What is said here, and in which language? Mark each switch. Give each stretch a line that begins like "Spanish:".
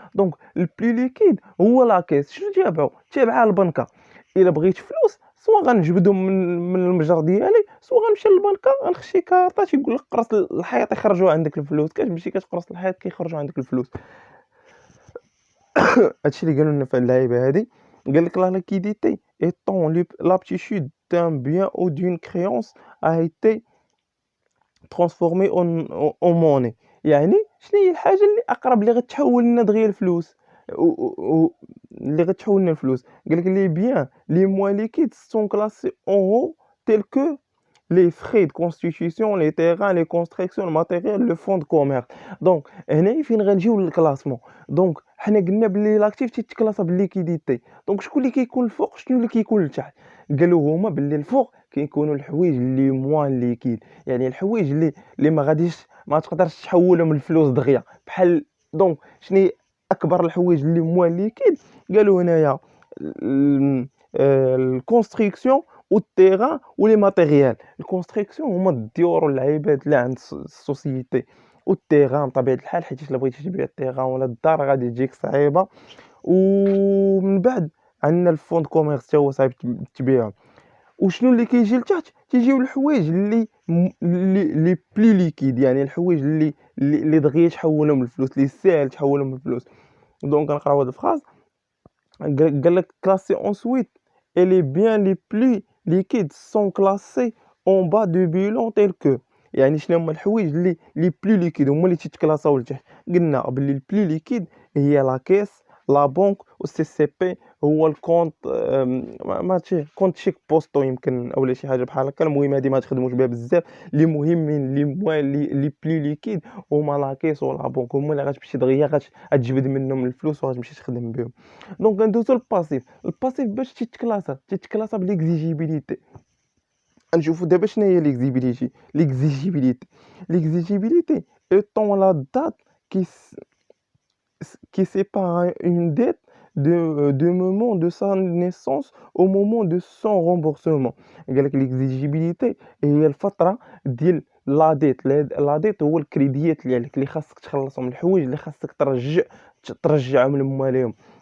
Arabic: دونك البلي ليكيد هو لاكيس. شنو تابعها البنكه. الا بغيت فلوس سوا غنجبدهم من المتجر ديالي، سوا غنمشي للبنكه غنخشي كارطه تيقول لك قرص الحيط يخرجوا عندك الفلوس، كتمشي كتقرص الحيط كيخرجوا عندك الفلوس. هادشي اللي قالوا لنا في اللعيبه هادي. قال لك
French: la liquidité étant l'aptitude d'un bien ou d'une créance a été transformée en monnaie.
Arabic: يعني شنو هي الحاجه اللي اقرب اللي غتحول لنا دغيا الفلوس اللي غتحول لنا الفلوس. قال لك
French: لي بيان لي موان ليكيد sont classés en haut tels que les frais de constitution, les terrains, les constructions, le matériel, le fonds de commerce.
Arabic: دونك هنا فين غنجيو للكلاسمون. دونك حنا قلنا بلي لاكتيف تيتكلاصا بالليكيديتي. دونك شكون اللي كيكون الفوق شنو اللي كيكون لتحت؟ قالوا هما باللي الفوق كيكونوا الحوايج اللي موان ليكيد، يعني الحوايج اللي ما تقدرش تحولهم للفلوس دغيا بحال. دونك شنو هي اكبر الحوايج اللي موان ليكيد؟ قالوا هنايا
French: الconstruction والterrain وles matériels.
Arabic: الconstruction هما الديور واللعيبات اللي عند السوسيتي، والterrain بطبيعة الحال حيتاش إلا بغيتي تبيع الterrain ولا الدار غادي تجيك صعيبة، ومن بعد عندنا الfond de commerce تا هو صعيب تبيعو. وشنو اللي كيجي لتحت؟ كيجيو الحوايج اللي بلي ليكيد، يعني الحوايج اللي دغيا تحولهم لفلوس، اللي ساهل تحولهم لفلوس. دونك غنقراو هاد الفراز، قال لك
French: classé ensuite et les biens les plus liquides sont classés en bas du bilan tel que.
Arabic: يعني شنو هما الحوايج اللي بلي ليكيد هما اللي تيتكلاساو لتحت. قلنا بلي البلي ليكيد هي لا كيس، لا بنك، والسي سي بي هو الكونت، ماشي كونت شيك بوستو يمكن اولا شي حاجه بحال هكا. المهم هادي ما تخدموش بها بزاف، اللي مهمين اللي بلي ليكيد هما لا كيس ولا بنك، هما اللي غتمشي دغيا غتجبد منهم الفلوس وغتمشي تخدم بهم. دونك غندوزو للباسيف. الباسيف باش تيتكلاسا بالاكزيجيبيليتي. غنشوفو دابا شناهي ليكزيجيبيليتي
French: étant la date qui qui sépare une dette du moment de sa naissance au moment de son remboursement.
Arabic: قال لك l'exigibilité هي الفترة ديال لا ديت. لا ديت هو الكريديات اللي عليك، اللي خاصك تخلصهم، الحوايج اللي خاصك ترجعهم لمواليهم.